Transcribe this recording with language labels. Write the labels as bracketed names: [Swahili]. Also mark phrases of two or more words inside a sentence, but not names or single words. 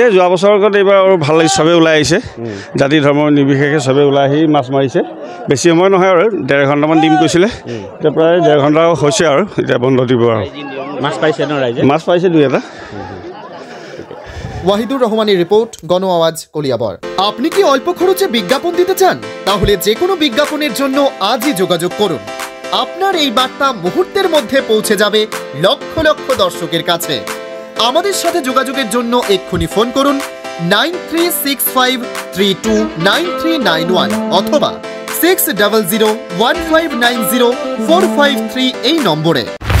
[Assamese] যোৱা বছৰৰ আগত এইবাৰ আৰু ভাল লাগিছে, চবেই ওলাই আহিছে, জাতি ধৰ্ম নিৰ্বিশেষে চবেই ওলাই আহি মাছ মাৰিছে। বেছি সময় নহয় আৰু 1.5 ঘণ্টামান দিম কৈছিলে, এতিয়া প্ৰায় 1.5 ঘণ্টা হৈছে আৰু এতিয়া বন্ধ দিব আৰু। মাছ পাইছে ন ৰাইজে? মাছ পাইছে 2-এটা। [Bangla] ওয়াহিদুর রহমানের রিপোর্ট, গণ আওয়াজ, কলিয়াবর। আপনি কি অল্প খরচে বিজ্ঞাপন দিতে চান? তাহলে যে কোনো বিজ্ঞাপনের জন্য আজই যোগাযোগ করুন। আপনার এই বার্তা মুহূর্তের মধ্যে পৌঁছে যাবে লক্ষ লক্ষ দর্শকের কাছে। আমাদের সাথে যোগাযোগের জন্য এক্ষুনি ফোন করুন 9365329391 অথবা 6001590453 এই নম্বরে।